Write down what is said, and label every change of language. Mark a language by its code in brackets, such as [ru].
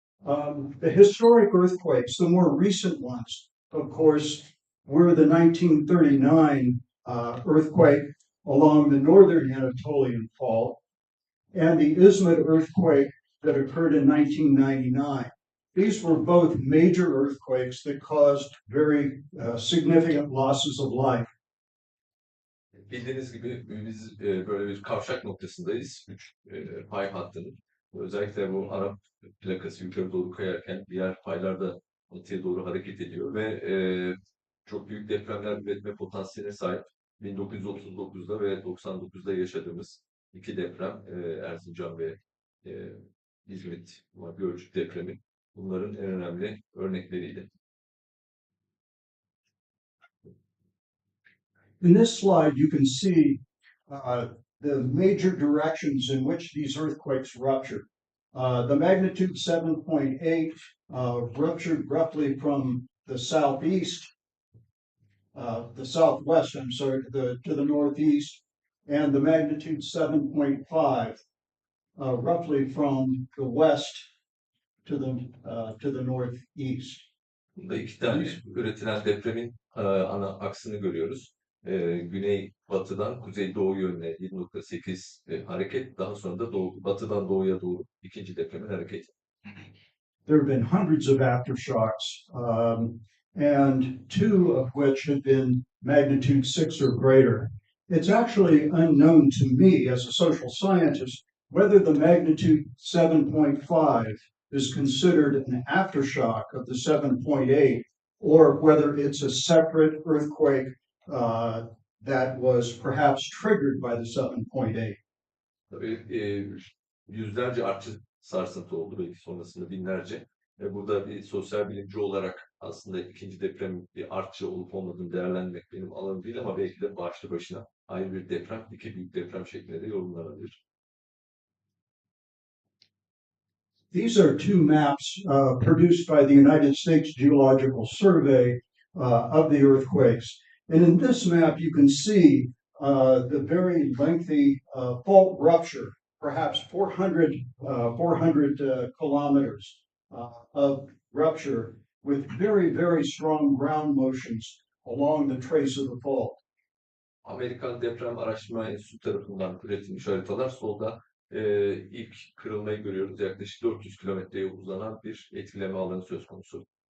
[en] The historic earthquakes, the more recent ones, of course, were the 1939 earthquake along the northern Anatolian Fault and the Izmit earthquake that occurred in 1999. These were both major earthquakes that caused very significant losses of life. [tr] Bildiğiniz gibi biz böyle bir kavşak noktasındayız. Üç pay hattının. Özellikle bu Arap plakası yukarı doğru kayarken diğer paylar da batıya doğru hareket ediyor ve çok büyük depremler üretme potansiyeline sahip 1939'da ve 99'da yaşadığımız iki deprem Erzincan ve İzmit Gölcük depremi bunların en önemli örnekleriydi. [en] In this slide, you can see the major directions in which these earthquakes ruptured. The magnitude 7.8 ruptured roughly from the southwest, I'm sorry, to the northeast, and the magnitude 7.5 roughly from the west to the northeast. [tr] Burada iki tane üretilen depremin ana aksını görüyoruz. Güney batıdan kuzey doğu yönüne 7.8 hareket, daha sonra da batıdan doğuya doğru ikinci depremin hareketi. [en] There have been hundreds of aftershocks, and two of which have been magnitude 6 or greater. It's actually unknown to me as a social scientist whether the magnitude 7.5 is considered an aftershock of the 7.8 or whether it's a separate earthquake that was perhaps triggered by the 7.8. [tr] Tabii yüzlerce artçı sarsıntı oldu, belki sonrasında binlerce. Burada bir sosyal bilimci olarak aslında ikinci deprem bir artçı olup olmadığını değerlendirmek benim alanım değil ama belki de başlı başına ayrı bir deprem, iki büyük deprem şeklinde de yorumlanabilir. [en] These are two maps produced by the United States Geological Survey of the earthquakes. And in this map, you can see the very lengthy fault rupture, perhaps 400 kilometers of rupture with very, very strong ground motions along the trace of the fault. [tr] Amerikan Deprem Araştırma Enstitüsü tarafından üretilmiş haritalar. Solda ilk kırılmayı görüyoruz. Yaklaşık 400 kilometreye uzanan bir etkileme alanı söz konusu.